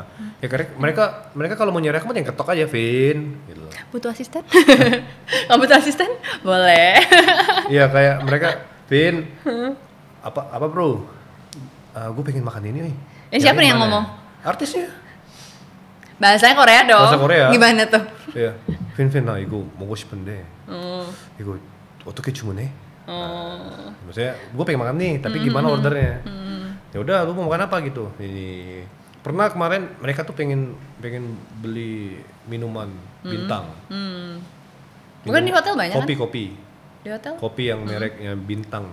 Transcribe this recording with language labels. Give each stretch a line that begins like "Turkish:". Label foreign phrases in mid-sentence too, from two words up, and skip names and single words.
Indonesian: Ya karena mereka kalau mau nyari aku yang ketok aja, Vin, gitu loh. Butuh asisten? Kamu butuh asisten? Boleh. Iya kayak mereka, Vin, apa bro? Gue pengen makan ini nih. Siapa nih yang ngomong? Artisnya. Bahasanya Korea dong. Bahasa Korea. Gimana tuh? Iya.
Korean: Vin, 이거 먹고 싶은데. 이거 어떻게 주문해?
Indonesian: Maksudnya gue pengen makan nih, tapi gimana ordernya? Ya udah, lu mau makan apa gitu? Ini pernah kemarin mereka tuh pengen beli minuman bintang. Bukan di hotel banyak kopi. Di hotel? Kopi yang mereknya bintang.